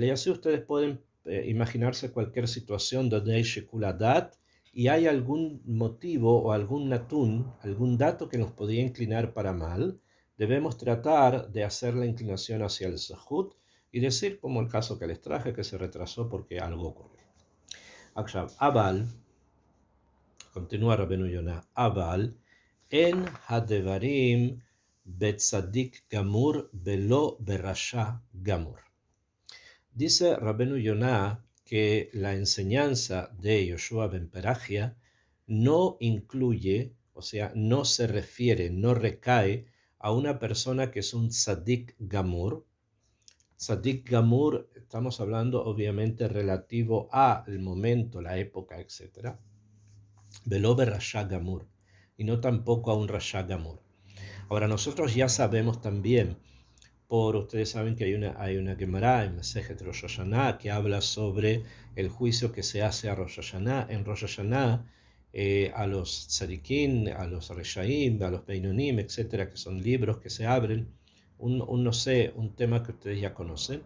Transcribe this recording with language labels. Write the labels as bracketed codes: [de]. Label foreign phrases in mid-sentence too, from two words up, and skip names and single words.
[es] Y así ustedes pueden imaginarse cualquier situación donde hay [he] שיקול הדעת [es] y hay algún motivo o algún natún, algún dato que nos podría inclinar para mal. Debemos tratar de hacer la inclinación hacia el Zahut y decir, como el caso que les traje, que se retrasó porque algo ocurrió. [he] עכשיו, [es] continúa Rabenu Yonah, [he] אין הדברים בצדיק גמור ולא ברשע גמור. [es] Dice Rabenu Yonah que la enseñanza de Yoshua ben Perachia no incluye, o sea, no se refiere, no recae a una persona que es un [he] צדיק גמור. צדיק גמור, [es] estamos hablando obviamente relativo al momento, la época, etc. [he] ולא ברשע גמור, [es] y no tampoco a un [he] רשע גמור. [es] Ahora, nosotros ya sabemos también, ustedes saben que hay una Gemara en [he] מסכת ראש השנה [es] que habla sobre el juicio que se hace a [he] ראש השנה, [es] en [he] ראש השנה, [es] a los tzadikim, a los reshaim, a los beinonim, etcétera, que son libros que se abren, no sé, un tema que ustedes ya conocen.